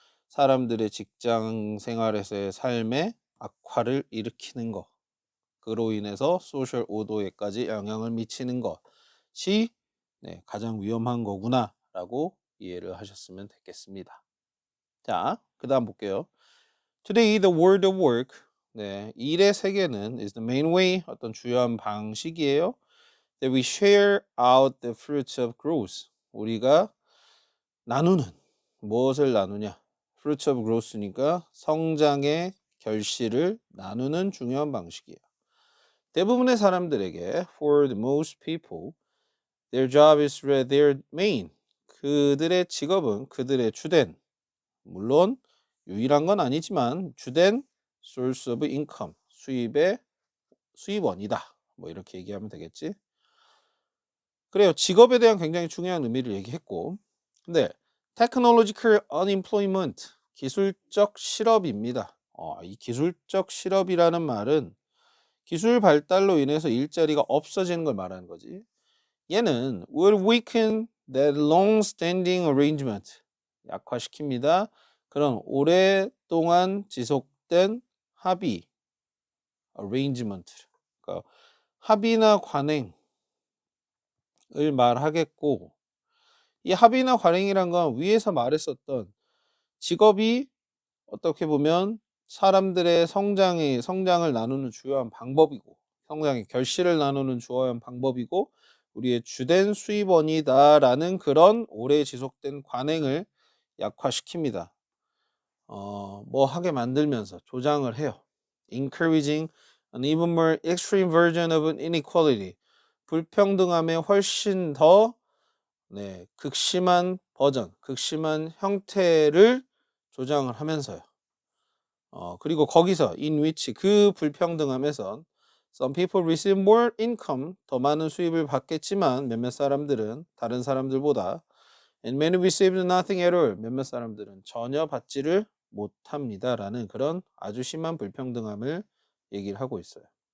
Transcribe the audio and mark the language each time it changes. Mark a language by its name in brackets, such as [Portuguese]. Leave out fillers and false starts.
[Korean] 사람들의 직장 생활에서의 삶의 악화를 일으키는 것. 그로 인해서 소셜 오도에까지 영향을 미치는 것이 가장 위험한 거구나라고 이해를 하셨으면 되겠습니다. 자, 그다음 볼게요. [English] Today the world of work [Korean] 일의 세계는 [English] is the main way [Korean] 어떤 주요한 방식이에요. [English] That we share out the fruits of growth. [Korean] 우리가 나누는 무엇을 나누냐? [English] Fruits of growth [Korean] 니까 성장의 결실을 나누는 중요한 방식이에요. 대부분의 사람들에게 [English] for the most people their job is their main [Korean] 그들의 직업은 그들의 주된 물론 유일한 건 아니지만 주된 [English] source of income [Korean] 수입의 수입원이다 뭐 이렇게 얘기하면 되겠지 그래요 직업에 대한 굉장히 중요한 의미를 얘기했고 근데 [English] technological unemployment [Korean] 기술적 실업입니다 이 기술적 실업이라는 말은 기술 발달로 인해서 일자리가 없어지는 걸 말하는 거지. 얘는 [English] will weaken that long-standing arrangement. [Korean] 약화시킵니다. 그런 오랫동안 지속된 합의, arrangement. 그러니까 합의나 관행을 말하겠고 이 합의나 관행이란 건 위에서 말했었던 직업이 어떻게 보면 사람들의 성장을 나누는 주요한 방법이고, 성장의 결실을 나누는 주요한 방법이고, 우리의 주된 수입원이다라는 그런 오래 지속된 관행을 약화시킵니다. 뭐 하게 만들면서 조장을 해요. [English] Encouraging an even more extreme version of an inequality. [Korean] 불평등함의 훨씬 더 극심한 버전, 극심한 형태를 조장을 하면서요. 그리고 거기서 [English] in which [Korean] 그 불평등함에선 [English] some people receive more income [Korean] 더 많은 수입을 받겠지만 몇몇 사람들은 다른 사람들보다 [English] and many receive nothing at all [Korean] 몇몇 사람들은 전혀 받지를 못합니다라는 그런 아주 심한 불평등함을 얘기를 하고 있어요.